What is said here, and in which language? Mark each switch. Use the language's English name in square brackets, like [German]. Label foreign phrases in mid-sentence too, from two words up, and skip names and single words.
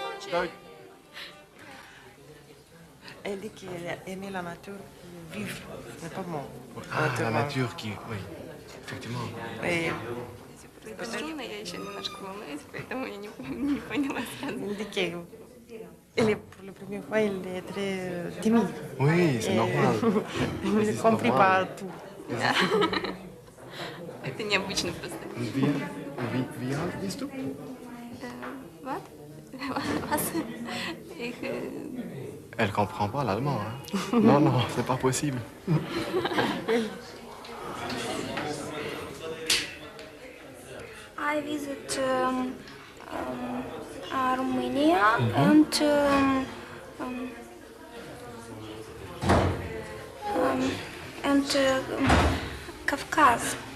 [French] Elle dit qu'elle aimait la nature pour vivre, mais pas moi. Ah, la nature qui... Oui, effectivement. Et [Russian] Это шумно, я еще немножко волнуюсь, поэтому я не поняла сразу. [French] elle dit qu'elle pour la première fois, elle est très timide. Oui, c'est normal. Elle ne comprend pas tout. [Russian] Это необычно просто. [German] Wie alt bist du? Вот. Was? Ich, [French] Elle comprend pas l'allemand. Hein? Non, non, c'est pas possible. [English] I visit Romania and Kafkaz,